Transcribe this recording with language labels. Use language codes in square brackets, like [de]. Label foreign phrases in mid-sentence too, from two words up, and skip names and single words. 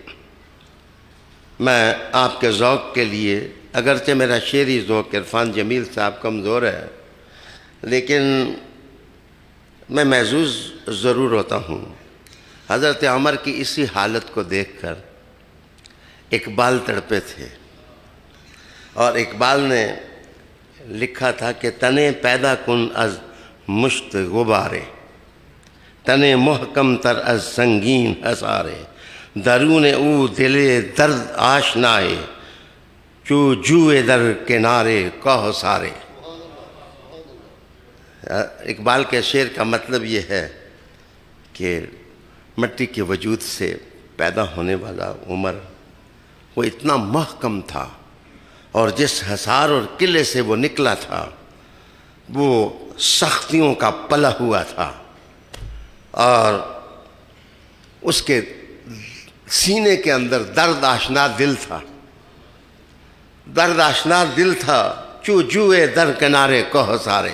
[ur] میں آپ کے ذوق کے لیے، اگرچہ میرا شعری ذوق عرفان جمیل صاحب کمزور ہے، لیکن میں محظوظ ضرور ہوتا ہوں۔ حضرت عمر کی اسی حالت کو دیکھ کر اقبال تڑپے تھے، اور اقبال نے لکھا تھا کہ [fa] تنے پیدا کن از مشت غبارے، تنے محکم تر از سنگین حصارے، درون او دل درد آشنائے، چو جوئے در کنارے کوثارے۔ [ur] اقبال کے شعر کا مطلب یہ ہے کہ مٹی کے وجود سے پیدا ہونے والا عمر وہ اتنا محکم تھا، اور جس حصار اور قلعے سے وہ نکلا تھا وہ سختیوں کا پلا ہوا تھا، اور اس کے سینے کے اندر درد آشنا دل تھا، درد آشنا دل تھا، [fa] چو جوئے در کنارے کوہ سارے۔